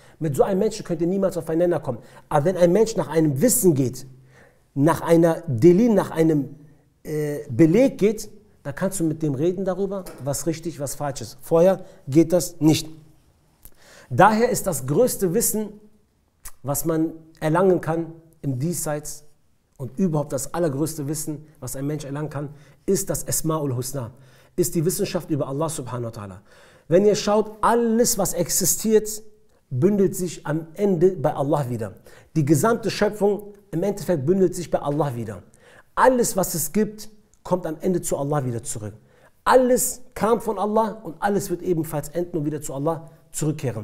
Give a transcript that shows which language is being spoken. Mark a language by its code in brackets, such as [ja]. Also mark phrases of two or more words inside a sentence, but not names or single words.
[de] Mit so einem Menschen könnt ihr niemals aufeinander kommen. Aber wenn ein Mensch nach einem Wissen geht, nach einer Delil, nach einem Beleg geht, dann kannst du mit dem reden darüber, was richtig, was falsch ist. Vorher geht das nicht. Daher ist das größte Wissen, was man erlangen kann im Diesseits und überhaupt das allergrößte Wissen, was ein Mensch erlangen kann, ist das [ar] الأسماء الحسنى, [de] ist die Wissenschaft über [ar] الله سبحانه وتعالى. [de] Wenn ihr schaut, alles was existiert, bündelt sich am Ende bei Allah wieder. Die gesamte Schöpfung im Endeffekt bündelt sich bei Allah wieder. Alles was es gibt, kommt am Ende zu Allah wieder zurück. Alles kam von Allah und alles wird ebenfalls enden und wieder zu Allah zurückkehren.